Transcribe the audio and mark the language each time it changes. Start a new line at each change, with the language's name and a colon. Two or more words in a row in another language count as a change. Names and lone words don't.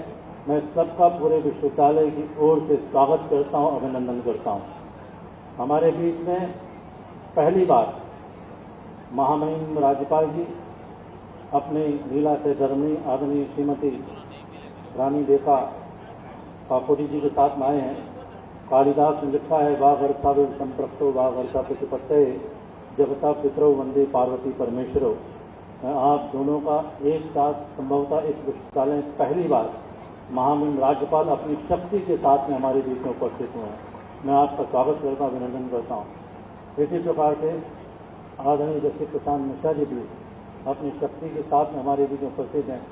Hindi: मैं सबका पूरे विश्वविद्यालय की ओर से स्वागत करता हूं, अभिनंदन करता हूं। हमारे बीच में पहली बार महामहिम राज्यपाल जी अपने लीला से धर्मी आदरणीय श्रीमती रानी देका काकोटी जी के साथ में आए हैं। कालिदास ने लिखा है,
Sanskrit: वाघ अर्था संप्रक्तो वाघ अर्था प्रतिपत्ते जगता पितरो वंदे पार्वती परमेश्वरो।
Hindi: मैं आप दोनों का एक साथ संभवतः इस विश्वविद्यालय में पहली बार महामहिम राज्यपाल अपनी शक्ति के साथ में हमारे बीच में उपस्थित हुए हैं। मैं आपका स्वागत करता हूँ, अभिनंदन करता हूँ। इसी प्रकार से आदरणीय जस्टिस प्रशांत मिश्रा जी भी अपनी शक्ति के साथ में हमारे बीच में उपस्थित हैं।